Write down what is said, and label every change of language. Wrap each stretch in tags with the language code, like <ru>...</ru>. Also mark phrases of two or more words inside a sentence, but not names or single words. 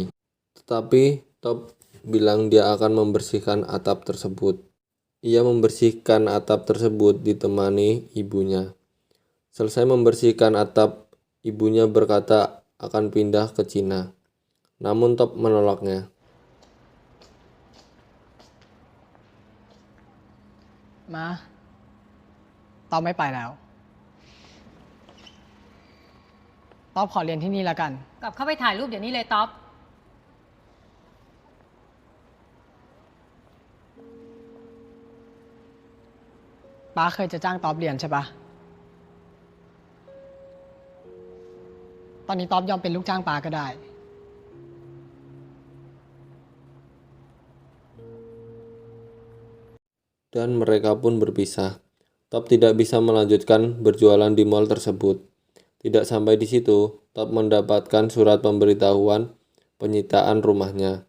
<id>Tetapi Top bilang dia akan membersihkan atap tersebut. Ia membersihkan atap tersebut ditemani ibunya. Selesai membersihkan atap, ibunya berkata akan pindah ke Cina. Namun Top menolaknya.</id> <th>มาต๊อบไม่ไปแล้วต๊อบขอเรียนที่นี่แล้วกัน กลับเข้าไปถ่ายรูปเดี๋ยวนี้เลยต๊อบ ป้าเคยจะจ้างต๊อบเรียนใช่ปะตอนนี้ต๊อบยอมเป็นลูกจ้างป้าก็ได้</th> <id>Dan mereka pun berpisah. Top tidak bisa melanjutkan berjualan di mall tersebut. Tidak sampai di situ, Top mendapatkan surat pemberitahuan penyitaan rumahnya.</id>